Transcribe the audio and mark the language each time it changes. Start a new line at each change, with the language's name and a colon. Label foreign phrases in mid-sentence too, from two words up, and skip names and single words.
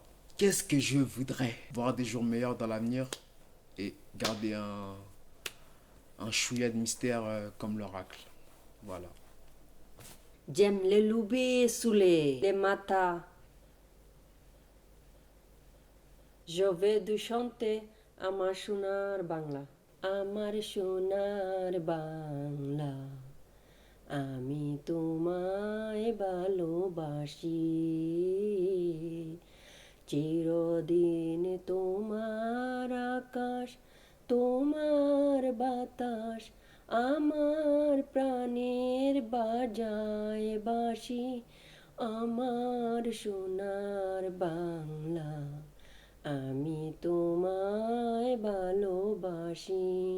French: Qu'est-ce que je voudrais? Voir des jours meilleurs dans l'avenir et garder un chouïa de mystère comme l'oracle. Voilà. J'aime les loups sous les matins. Je vais de chanter
Bangla: আমার সোনার বাংলা আমার সোনার বাংলা আমি তোমায় ভালোবাসি চিরদিন তোমার আকাশ তোমার বাতাস আমার প্রাণের বাজায় বাঁশি আমার সোনার বাংলা আমি তোমায় ভালোবাসি